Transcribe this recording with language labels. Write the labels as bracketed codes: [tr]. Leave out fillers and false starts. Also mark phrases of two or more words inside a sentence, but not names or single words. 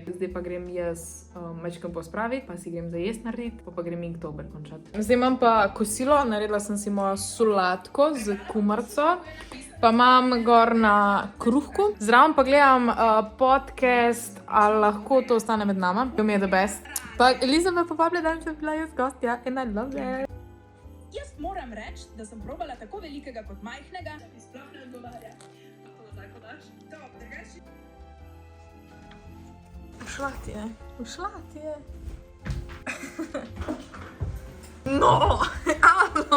[sl] Zdaj pa grem jaz mačkam pospraviti, pa si grem za jesti narediti, pa grem Inktober končati. Zdaj imam pa kosilo, naredila sem si mojo solatko z kumarco, pa imam gor na kruhku. Zraven pa gledam podcast, ali lahko to ostane med nama. To mi je [en] the best. [sl] Pa Eliza me povablja, da sem bila jaz gostja in [en] I love it. [sl] Jaz moram reči, da sem probala tako velikega kot majhnega, da mi sploh ne odgovarja. Kako zdaj podaš? Top, drugače. Ušla ti je. No, alo.